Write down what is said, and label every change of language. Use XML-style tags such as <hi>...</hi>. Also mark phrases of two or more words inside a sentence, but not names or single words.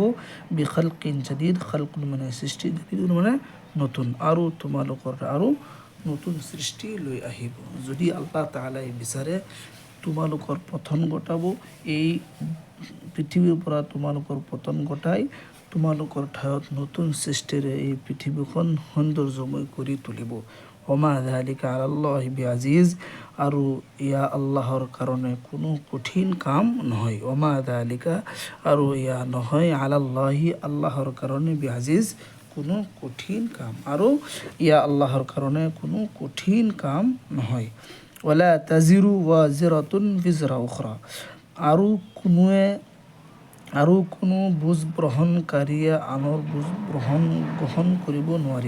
<ar>بخلق جديد,</ar> <as>খালকুন মানে সৃষ্টি, জাদীদ মানে নতুন, আৰু তোমালোকৰ আৰু নতুন সৃষ্টি লৈ আহিব। যদি আল্লাহ তাআলাই বিচাৰে তোমালোকৰ পতন ঘটাব, এই পৃথিৱীৰ পৰা তোমালোকৰ পতন ঘটাই তোমালোকৰ ঠাইত নতুন সৃষ্টিৰে এই পৃথিৱীখন সৌন্দৰ্যময় কৰি তুলিব।</as> <ar>وما ذلك على الله بعزيز,</ar> <as>আৰু এয়া আল্লাহৰ কাৰণে কোনো কঠিন কাম নহয়।</as> <ar>وما ذلك,</ar> <as>আৰু এয়া নহয়, আলাল্লাহি আল্লাহৰ কাৰণে, বিআজিজ কোনো কঠিন কাম, আৰু এয়া আল্লাহৰ কাৰণে কোনো কঠিন কাম নহয়।</as> <ar>ولا تزر وازرة وزر أخرى,</ar> <as>আৰু কোনো বোজ গ্ৰহণকাৰীয়ে আনৰ বোজ গ্ৰহণ কৰিব নোৱাৰিব।</as>